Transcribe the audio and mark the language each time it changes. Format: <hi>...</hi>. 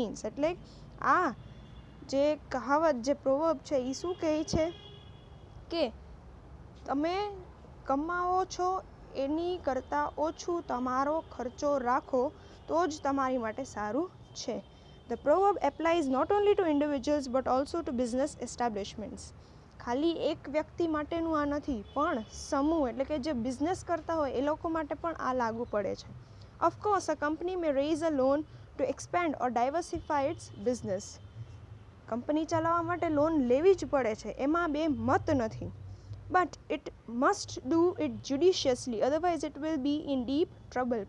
<gu>એટલે આ જે કહાવત, જે પ્રોવર્બ છે એ શું કહે છે કે તમે કમાવો છો એની કરતાં ઓછું તમારો ખર્ચો રાખો તો જ તમારી માટે સારું છે.</gu> <en>The proverb applies not only to individuals but also to business establishments.</en> <gu>ખાલી એક વ્યક્તિ માટેનું આ નથી, પણ સમૂહ એટલે કે જે બિઝનેસ કરતા હોય એ લોકો માટે પણ આ લાગુ પડે છે.</gu> <en>Of course, a company may raise a loan to expand or diversify its business.</en> <gu>Company ચલાવવા માટે લોન લેવી જ પડે છે, એમાં બે મત નથી.</gu> <en>But it must do it judiciously, otherwise it will be in deep trouble.</en>